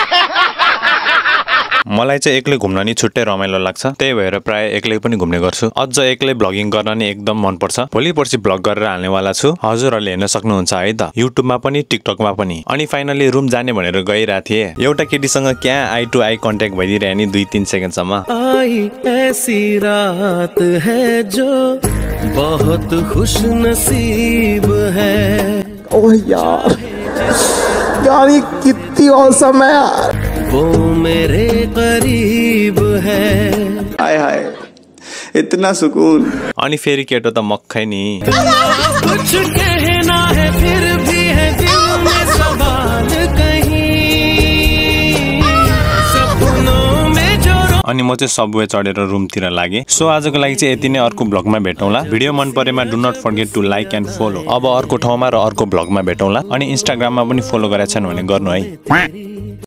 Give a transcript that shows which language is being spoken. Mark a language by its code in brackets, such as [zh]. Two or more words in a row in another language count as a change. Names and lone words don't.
[ne] मलाई चाहिँ एक्लै घुम्न नि छुट्टै रमाइलो लाग्छ। त्यही भएर प्रायः एक्लै पनि घुम्ने गर्छु। अझ एक्लै ब्लगिङ गर्न नि एकदम मनपर्छ। भोलि पर्सि ब्लग गरेर हाल्नेवाला छु, हजुरहरूले हेर्न सक्नुहुन्छ है त, युट्युबमा पनि टिकटकमा पनि। अनि फाइनली रुम जाने भनेर गइरहेको थिएँ। एउटा केटीसँग क्या [en] eye to eye contact [ne] भइदिरहे नि 2-3 सेकेन्डसम्म। [hi] आई ऐसी रात है जो बहुत खुश नसीब है। ओह यार ये कितनी औसम है यार। वो मेरे करीब है। हाय हाय इतना सुकून। [ne] अनि फेरि केटो त मक्खै नि। [hi] कुछ कहना है फिर भी है दिल में सवाल कहीं, सपनों में जो। [ne] अनि म चाहिँ सबवे चढेर रुमतिर लागेँ। सो आजको लागि चाहिँ यति नै, अर्को ब्लगमा भेटौँला। भिडियो मन परेमा [en] do not forget to like and follow. [ne] अब अर्को ठाउँमा र अर्को ब्लगमा भेटौँला। अनि इन्स्टाग्राममा पनि फलो गरेका छन् भने गर्नु है।